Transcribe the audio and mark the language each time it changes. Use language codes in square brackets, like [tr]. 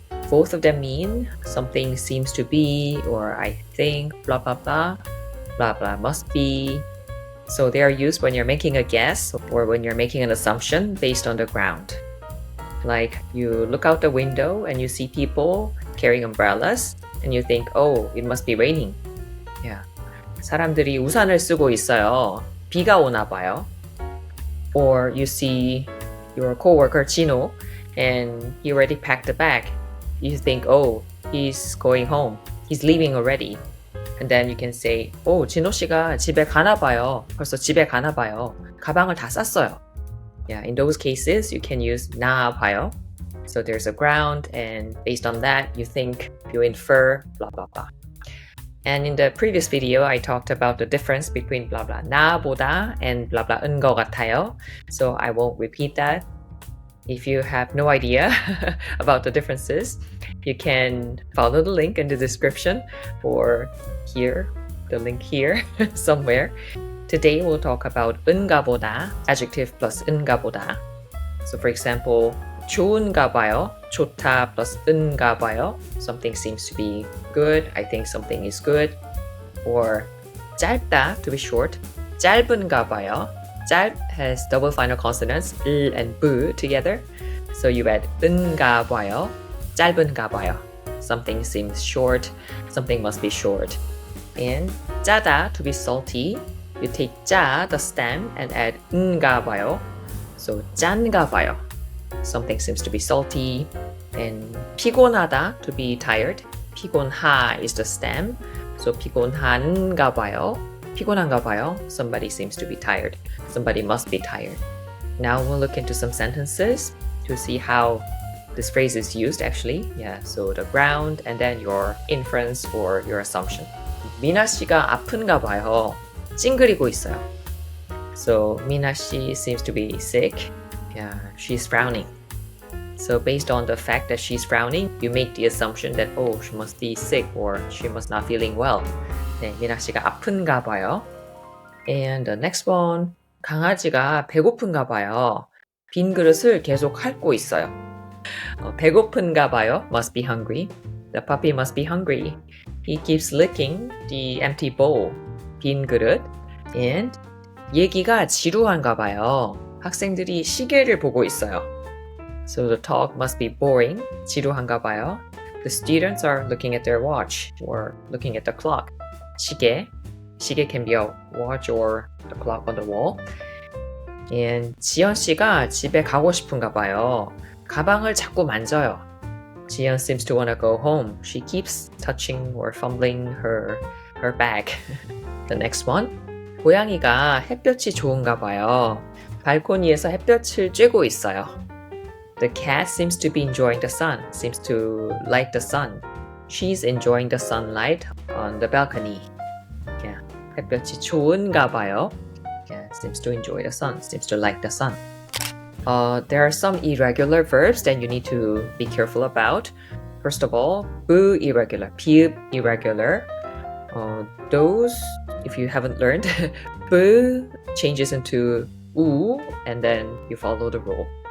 [en] Both of them mean something seems to be, or I think, blah blah blah, blah blah must be. So they are used when you're making a guess or when you're making an assumption based on the ground. Like you look out the window and you see people carrying umbrellas and you think, oh, it must be raining. Yeah. [ko] 사람들이 우산을 쓰고 있어요. 비가 오나 봐요. [en] Or you see your coworker Chino and he already packed a bag. You think, oh, he's going home. He's leaving already. And then you can say, oh, [ko] 진호 씨가 집에 가나 봐요. 벌써 집에 가나 봐요. 가방을 다 쌌어요. [en] Yeah, in those cases, you can use 나 봐요. So there's a ground, and based on that, you think, you infer, blah, blah, blah. And in the previous video, I talked about the difference between blah, blah, 나보다 and blah, blah, 은 거 같아요. So I won't repeat that. If you have no idea about the differences, you can follow the link in the description or here, the link here somewhere. Today we'll talk about 은가 보다, adjective plus 은가 보다. So for example, 좋은가 봐요, 좋다 plus 은가 봐요. Something seems to be good, I think something is good. Or 짧다, to be short, 짧은가 봐요. 짧 has double final consonants, 을 and 부 together. So you add 은가 봐요, 짧은가 봐요. Something seems short, something must be short. And 짜다, to be salty, you take 짜, the stem, and add 은가 봐요. So 짠가 봐요. Something seems to be salty. And 피곤하다, to be tired. 피곤하 is the stem. [ko] So 피곤한가 봐요. 피곤한가 봐요. [en] Somebody seems to be tired. Somebody must be tired. Now we'll look into some sentences to see how this phrase is used actually. Yeah, so the ground and then your inference or your assumption. [ko] 미나 씨가 아픈가 봐요. 찡그리고 있어요. [en] So Mina she seems to be sick. Yeah, she's frowning. So based on the fact that she's frowning, you make the assumption that oh, she must be sick or she must not feeling well. [ko] 네, 미나 씨가 아픈가 봐요. [en] And the next one, [ko] 강아지가 배고픈가 봐요. 빈 그릇을 계속 핥고 있어요. 배고픈가 봐요. [en] Must be hungry. The puppy must be hungry. He keeps licking the empty bowl. [ko] 빈 그릇. And 얘기가 지루한가 봐요. 학생들이 시계를 보고 있어요. [en] So the talk must be boring. [ko] 지루한가 봐요. [en] The students are looking at their watch or looking at the clock. 시계. 시계 can be a watch or the clock on the wall. [ko] And 지연 씨가 집에 가고 싶은가 봐요. 가방을 자꾸 만져요. [en] 지연 seems to want to go home. She keeps touching or fumbling her bag. The next one. [ko] 고양이가 햇볕이 좋은가 봐요. 발코니에서 햇볕을 쬐고 있어요. [en] The cat seems to be enjoying the sun, seems to like the sun. She's enjoying the sunlight on the balcony. [ko] Yeah, 햇볕이 좋은가 봐요. [en] Yeah, seems to enjoy the sun, seems to like the sun. There are some irregular verbs that you need to be careful about. First of all, 부 irregular, 비읍 irregular. Those, if you haven't learned, 부 changes into 우 and then you follow the rule.